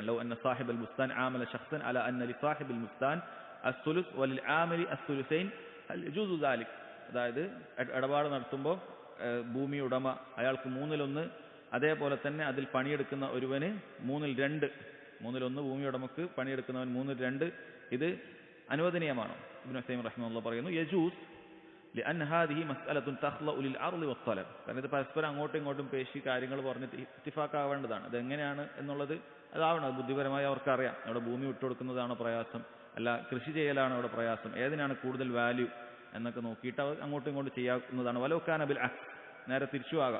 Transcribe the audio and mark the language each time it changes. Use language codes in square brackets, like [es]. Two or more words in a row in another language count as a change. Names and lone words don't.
[ar] لو أن صاحب البستان عامل شخصا على أن لصاحب البستان الثلث وللعامل الثلثين هل يجوز ذلك, [ml] അതായത് ഇടപാട് നടത്തുമ്പോൾ ഭൂമി ഉടമ അയാൾക്ക് 1/3, അതേപോലെ തന്നെ അതിൽ പണിയെടുക്കുന്ന ഒരുവന് 2/3, 1/3 ഭൂമി ഉടമക്ക്, പണിയെടുക്കുന്നവൻ 2/3, ഇത് അനുവദനീയമാണോ? ഇബ്നു ഉസൈമീൻ റഹിമഹുല്ലാഹ് പറയുന്നു [ar] യജൂസ് لأن هذه مسألة تخلأ للعرض والطلب. [ml] കാരണം ഇത് പരസ്പരം അങ്ങോട്ടും ഇങ്ങോട്ടും പേശി കാര്യങ്ങൾ പറഞ്ഞിട്ട് ഇത്തിഫാക്കാവേണ്ടതാണ്. അതെങ്ങനെയാണ് എന്നുള്ളത് അതാവണം. ബുദ്ധിപരമായി അവർക്കറിയാം അവിടെ ഭൂമി വിട്ടുകൊടുക്കുന്നതാണോ പ്രയാസം, അല്ല കൃഷി ചെയ്യലാണോ അവിടെ പ്രയാസം, ഏതിനാണ് കൂടുതൽ വാല്യൂ എന്നൊക്കെ നോക്കിയിട്ട് അവർ അങ്ങോട്ടും ഇങ്ങോട്ടും ചെയ്യാവുന്നതാണ്. [ar] ولو كان بالعكس, [ml] നേരെ തിരിച്ചു ആകാം.